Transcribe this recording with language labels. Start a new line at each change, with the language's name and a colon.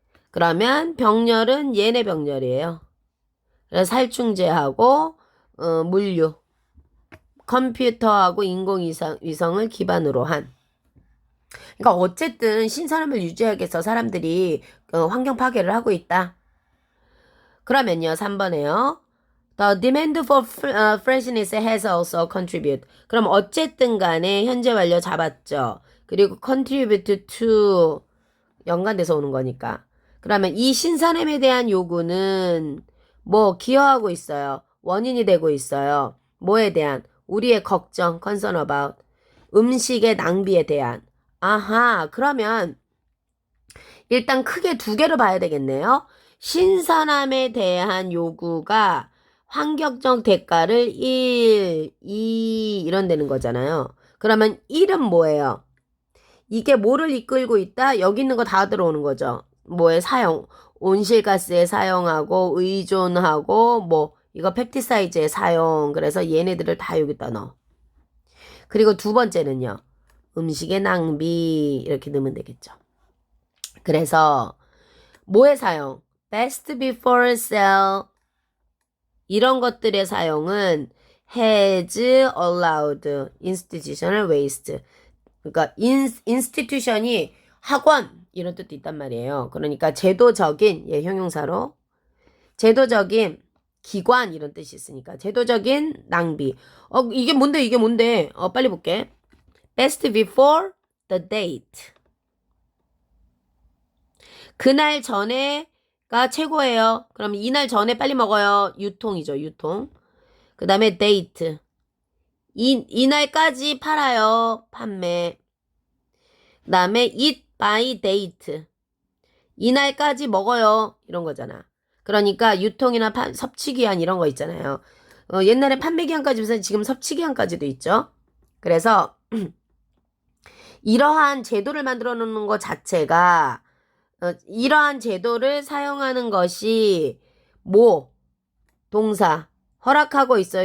Korean: 그러면 병렬은 얘네 병렬이에요. 그래서 살충제하고 물류. 컴퓨터하고 인공위성을 기반으로 한. 그러니까 어쨌든 신선함을 유지하기 위해서 사람들이 환경 파괴를 하고 있다. 그러면요. 3번에요.
English: The demand for freshness has also contributed.
Korean: 그럼 어쨌든 간에 현재 완료 잡았죠. 그리고
English: contribute to
Korean: 연관돼서 오는 거니까. 그러면 이 신선함에 대한 요구는 기여하고 있어요. 원인이 되고 있어요. 뭐에 대한? 우리의 걱정,
English: concern about.
Korean: 음식의 낭비에 대한. 아하, 그러면 일단 크게 두 개로 봐야 되겠네요. 신선함에 대한 요구가 환경적 대가를 1, 2 이런 되는 거잖아요. 그러면 1은 뭐예요? 이게 뭐를 이끌고 있다? 여기 있는 거 다 들어오는 거죠. 사용. 온실가스에 사용하고 의존하고 이거 펩티사이드에 사용. 그래서 얘네들을 다 여기다 넣어. 그리고 두 번째는요. 음식의 낭비 이렇게 넣으면 되겠죠. 그래서 뭐의 사용?
English: Best before sale
Korean: 이런 것들의 사용은
English: has allowed institutional waste.
Korean: 그러니까 institution이 학원 이런 뜻도 있단 말이에요. 그러니까 제도적인 형용사로 제도적인 기관 이런 뜻이 있으니까 제도적인 낭비. 이게 뭔데? 빨리 볼게.
English: Best before the date.
Korean: 그날 전에가 최고예요. 그럼 이날 전에 빨리 먹어요. 유통이죠. 유통. 그 다음에 date. 이날까지 팔아요. 판매. 그 다음에
English: eat by date.
Korean: 이날까지 먹어요. 이런 거잖아. 그러니까 유통이나 섭취기한 이런 거 있잖아요. 옛날에 판매기한까지 있어서 지금 섭취기한까지도 있죠. 그래서 이러한 제도를 만들어 놓는 것 자체가 이러한 제도를 사용하는 것이 동사 허락하고 있어요.